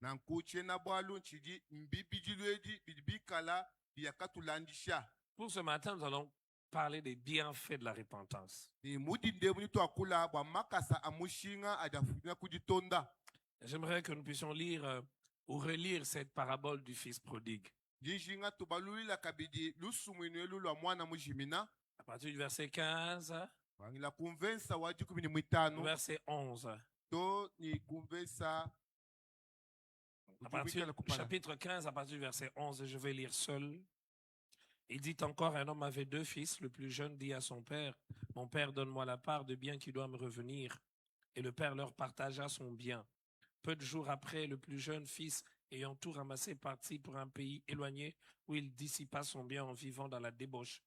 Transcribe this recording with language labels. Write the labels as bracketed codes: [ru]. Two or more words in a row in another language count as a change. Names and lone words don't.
[fr] Pour ce matin, nous allons parler des bienfaits de la repentance. J'aimerais que nous puissions lire ou relire cette parabole du fils prodigue. À partir du verset 15 [lua] Wangila kumvensa wa 15 [fr] verset 11. [lua] to ni kumvensa [fr] À partir du chapitre 15, à partir du verset 11, je vais lire seul. Il dit encore, un homme avait 2 fils. Le plus jeune dit à son père, « Mon père, donne-moi la part de bien qui doit me revenir. » Et le père leur partagea son bien. Peu de jours après, le plus jeune fils, ayant tout ramassé, partit pour un pays éloigné où il dissipa son bien en vivant dans la débauche.